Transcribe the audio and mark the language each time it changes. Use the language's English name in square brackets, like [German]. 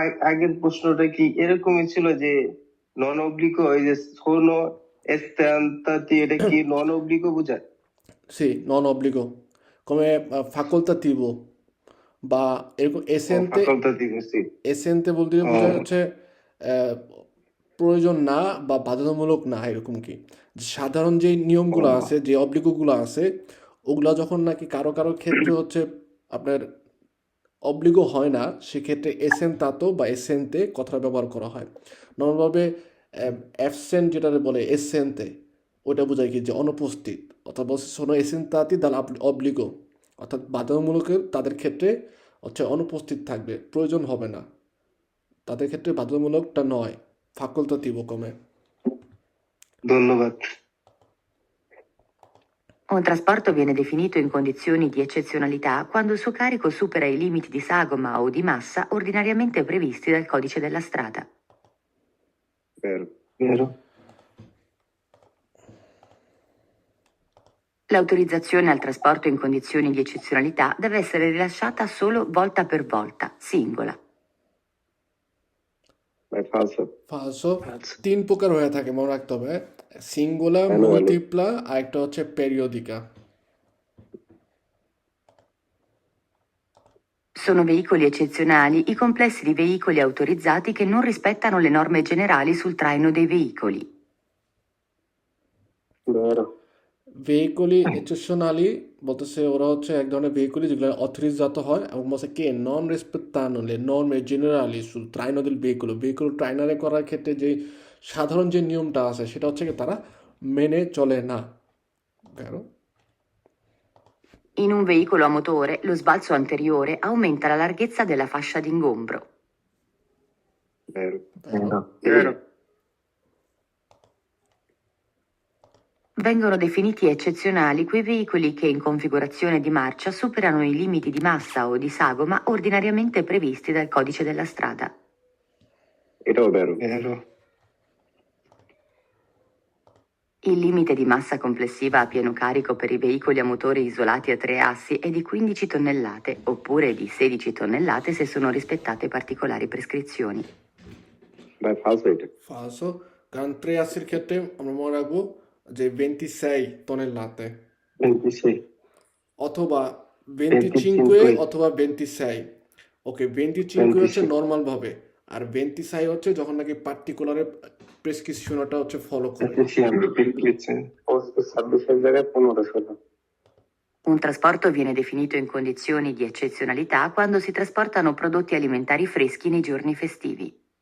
[Bangla] আগের প্রশ্নটা কি এরকমই ছিল যে নন অব্লিকো, এই যে সোনো এস্তান্তাতি, এটা কি নন অব্লিকো বোঝায়? [Italian] Sì, non obbligo, come facoltativo [Bangla] বা এরকম এসেন্তে। [Italian] facultativo, sì. [Bangla] এসেন্তে বলতে বোঝায় হচ্ছে প্রয়োজন না বা বাধ্যতামূলক না, এরকম কি সাধারণ যে নিয়মগুলো আছে যে অব্লিগোগুলো আছে ওগুলা যখন নাকি কারো কারো ক্ষেত্রে হচ্ছে আপনার অব্লিগো হয় না, সেক্ষেত্রে এসেন্তাতো বা এসেন্তে কথাটা ব্যবহার করা হয়। নর্মালভাবে অ্যাবসেন্ট যেটা বলে এসেন্তে, ওইটা বোঝায় কি যে অনুপস্থিত, অর্থাৎ বলছে শোনো এসেন্তাতি দাল অব্লিগো, অর্থাৎ বাধ্যতামূলকের তাদের ক্ষেত্রে হচ্ছে অনুপস্থিত থাকবে, প্রয়োজন হবে না, তাদের ক্ষেত্রে বাধ্যতামূলকটা নয়, [Italian] facoltativo come. [Bangla] ধন্যবাদ। [Italian] Un trasporto viene definito in condizioni di eccezionalità quando il suo carico supera i limiti di sagoma o di massa ordinariamente previsti dal codice della strada. Vero. Vero. L'autorizzazione al trasporto in condizioni di eccezionalità deve essere rilasciata solo volta per volta, singola. falso. [Bangla] ফালসো 3 প্রকার হয়ে থাকে, মনে রাখতে হবে, সিঙ্গুলা, মাল্টিপ্লা আর একটা হচ্ছে পেরিওদিকা। [Italian] Sono veicoli eccezionali i complessi di veicoli autorizzati che non rispettano le norme generali sul traino dei veicoli. Vero. [Bangla] ভেহিকলি exceptionally বলতেছে ওরা হচ্ছে এক ধরনের ভেহিকলি যেগুলো অথরিজাত হয় এবং বলছে কে নন রেসপেক্টানো [Italian] le norme generali sul traino del veicolo, [Bangla] vehicle ট্রাইনারে করার ক্ষেত্রে যে সাধারণ যে নিয়মটা আছে সেটা হচ্ছে কি তারা মেনে চলে না। [Italian] Vero? In un veicolo a motore lo sbalzo anteriore aumenta la larghezza della fascia d'ingombro. vero. Vero? Vero. Vengono definiti eccezionali quei veicoli che in configurazione di marcia superano i limiti di massa o di sagoma ordinariamente previsti dal codice della strada. [Bangla] এটাও [Italian] vero. Vero. Il limite di massa complessiva a pieno carico per i veicoli a motori isolati a 3 assi è di 15 tonnellate, oppure di 16 tonnellate se sono rispettate particolari prescrizioni. [Bangla] ভাই [Italian] falso [Bangla] এটা। [Italian] Falso, [Bangla] কারণ 3 আশির ক্ষেত্রে আমরা মনে রাখবো যে [Italian] 26 tonnellate 26. [Bangla] অথবা 25 অথবা 26। ওকে, 25 হচ্ছে [Italian] 26. [Bangla] নর্মাল ভাবে, আর 26 হচ্ছে যখন নাকি পার্টিকুলারে প্রেসক্রিপশনটা হচ্ছে ফলো করে। [Italian] Attenzione, attenzione. [Bangla] 26 জায়গায় 15-16। [Italian] Un trasporto viene definito in condizioni di eccezionalità quando si trasportano prodotti alimentari freschi nei giorni festivi.